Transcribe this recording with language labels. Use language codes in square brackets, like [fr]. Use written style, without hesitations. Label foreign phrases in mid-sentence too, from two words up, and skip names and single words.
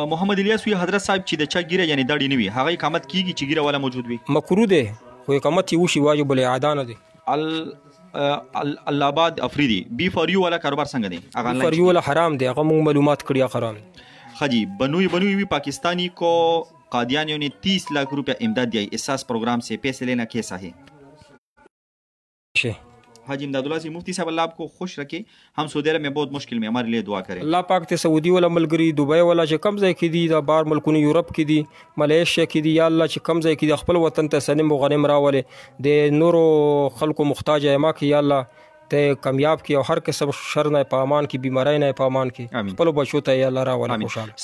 [ps] محمد الیاس وی حضرت صاحب چې د چا ګیره یعنی داړي نه وي هغه اقامت کیږي چې ګیره والا موجود وي مکروه ده خو اقامت یې وشي واجب الاعاده نه ده الله آباد افریدی بی فار یو والا کاروبار څنګه دی هغه فار یو والا حرام دی هغه معلومات کړی حرام [ur] خجی بنوئی بھی پاکستانی کو قادیانیوں نے 30 لاکھ روپے امداد دیا احساس پروگرام سے پیسے لینا کیسا ہے حاجی امداد اللہ سے مفتی صاحب اللہ آپ کو خوش رکھے ہم سعودی عرب میں بہت مشکل میں ہمارے لیے دعا کریں [ps] الله پاک ته سعودي ولا ملګری دوبۍ ولا چې کم ځای کې دي دا بار ملکونه یورپ کې دي ملیشیا کې دي [ar] یا الله [ps] چې کم ځای کې دي خپل وطن ته سلم او غنیم راولې د نورو خلکو محتاج ما کې [ar] یا الله [ps] ته کامیاب کی او هر قسم شر نه په امان کی بیماری نه په امان کی خپل بچو ته [ar] یا الله [ps] را ولا خوشاله.